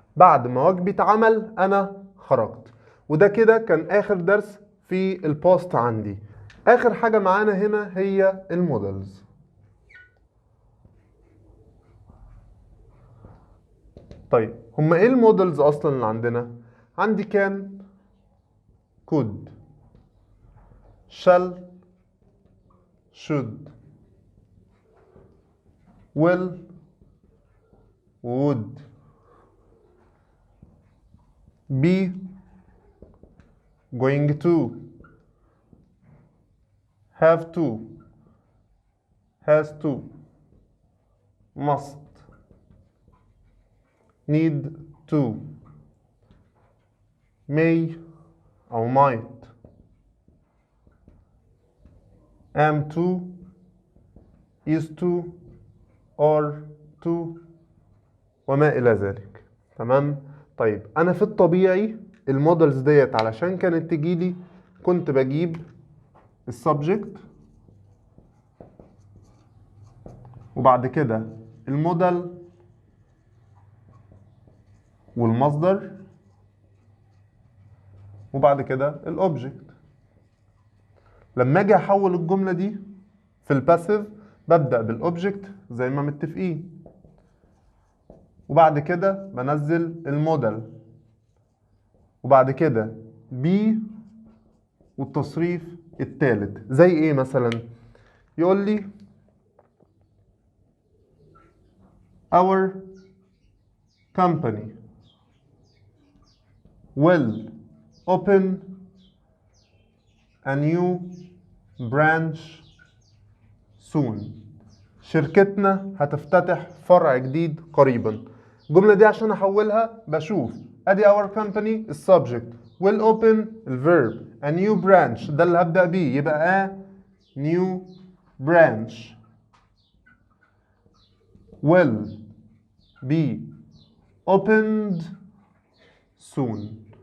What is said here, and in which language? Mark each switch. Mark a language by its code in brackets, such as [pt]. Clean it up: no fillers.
[ar] بعد ما واجبي اتعمل انا خرجت. وده كده كان اخر درس في البوست عندي. اخر حاجة معانا هنا هي المودلز. طيب هما ايه المودلز اصلا اللي عندنا؟ عندي كان [en] could shall should will would be going to have to has to must need to may [ar] أو [en] might am to is to are to [ar] وما إلى ذلك. تمام؟ طيب أنا في الطبيعي المودلز ديت علشان كانت تجيلي كنت بجيب السبجكت وبعد كده المودل والمصدر وبعد كده الاوبجكت. لما اجي احول الجمله دي في الباسيف ببدا بالاوبجكت زي ما متفقين، وبعد كده بنزل المودل، وبعد كده بي والتصريف الثالث. زي ايه مثلا؟ يقول لي [en] our company will open a new branch soon. [ar] شركتنا هتفتتح فرع جديد قريبا. الجملة دي عشان احولها بشوف ادي [en] our company [ar] السبجكت [en] will open [ar] الفيرب [en] a new branch [ar] ده اللي هبدأ بيه يبقى [en] a new branch will be opened soon.